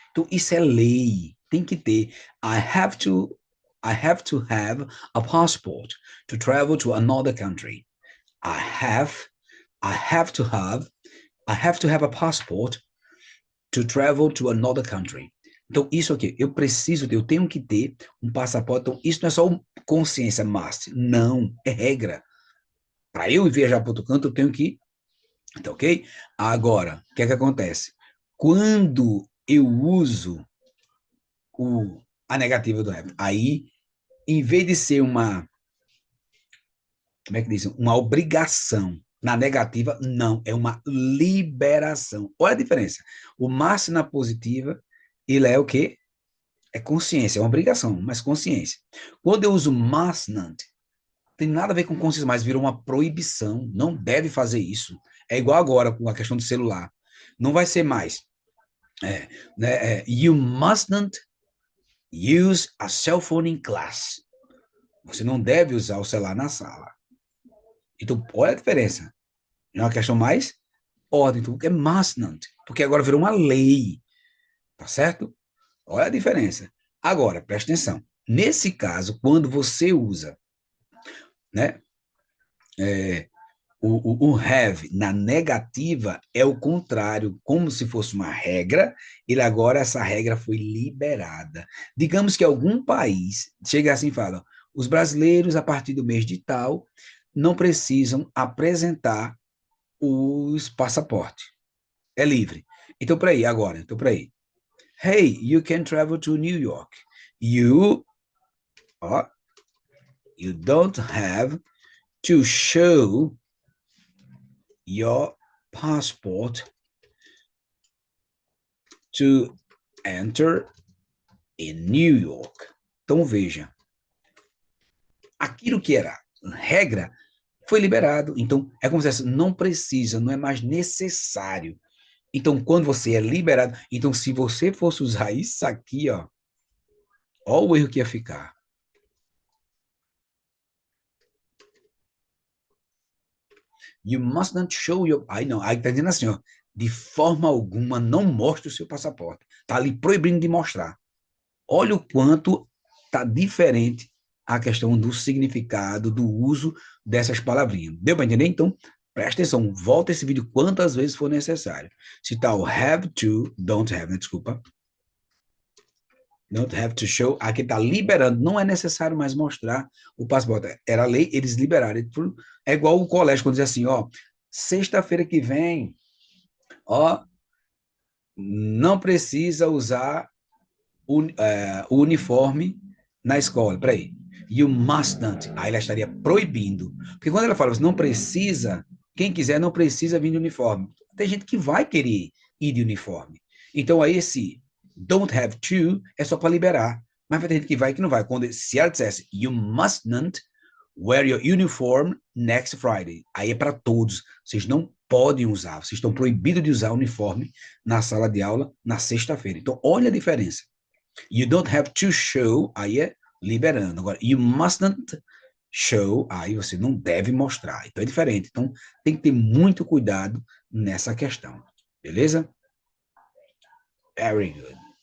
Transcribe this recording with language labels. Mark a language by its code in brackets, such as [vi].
[pt] Então, isso é lei. Tem que ter. [en] I have to have a passport to travel to another country. I have to have a passport to travel to another country. [pt] Então, isso aqui, eu tenho que ter um passaporte. Então, isso não é só consciência, must. Não, é regra. Para eu viajar para outro canto, eu tenho que... Tá ok? Agora, o que é que acontece? Quando eu uso a negativa do have, aí, em vez de ser uma... Como é que diz? Uma obrigação. Na negativa, não. É uma liberação. Olha a diferença. O must na positiva, ele é o quê? É consciência, é uma obrigação, mas consciência. Quando eu uso must not, tem nada a ver com consciência, mas virou uma proibição. Não deve fazer isso. É igual agora com a questão do celular. Não vai ser mais. [en] You must not use a cell phone in class. [pt] Você não deve usar o celular na sala. Então, olha a diferença. É uma questão mais ordem. Então, é must not. Porque agora virou uma lei. Tá certo? Olha a diferença. Agora, presta atenção. Nesse caso, quando você usa, né, o have na negativa é o contrário, como se fosse uma regra, e agora essa regra foi liberada. Digamos que algum país chega assim e fala, os brasileiros, a partir do mês de tal, não precisam apresentar os passaportes. É livre. Então, para aí, agora, [en] Hey, you can travel to New York. You don't have to show your passport to enter in New York. [pt] Então, veja. Aquilo que era regra foi liberado. Então, é como se fosse, não precisa, não é mais necessário. Então, quando você é liberado, então, se você fosse usar isso aqui, ó o erro que ia ficar. [en] You must not show your... [pt] Aí não, aí tá dizendo assim, ó, de forma alguma não mostre o seu passaporte. Tá ali proibindo de mostrar. Olha o quanto tá diferente a questão do significado, do uso dessas palavrinhas. Deu para entender? Então, Presta atenção, volta esse vídeo quantas vezes for necessário. Se tá o have to, don't have, né? Desculpa. Don't have to show, aqui tá liberando, não é necessário mais mostrar o passaporte. Era lei, eles liberaram. É igual o colégio, quando diz assim, ó, sexta-feira que vem, ó, não precisa usar o uniforme na escola. Peraí. [en] You must not. [pt] Aí ela estaria proibindo. Porque quando ela fala, você não precisa, quem quiser não precisa vir de uniforme. Tem gente que vai querer ir de uniforme. Então aí esse don't have to é só para liberar. Mas vai ter gente que vai e que não vai. Se ela dissesse, [en] you must not wear your uniform next Friday. [pt] Aí é para todos. Vocês não podem usar. Vocês estão proibidos de usar uniforme na sala de aula na sexta-feira. Então, olha a diferença. [en] You don't have to show, [pt] aí é liberando. Agora, [en] you mustn't show, [pt] aí você não deve mostrar. Então, é diferente. Então, tem que ter muito cuidado nessa questão. Beleza? [en] Very good.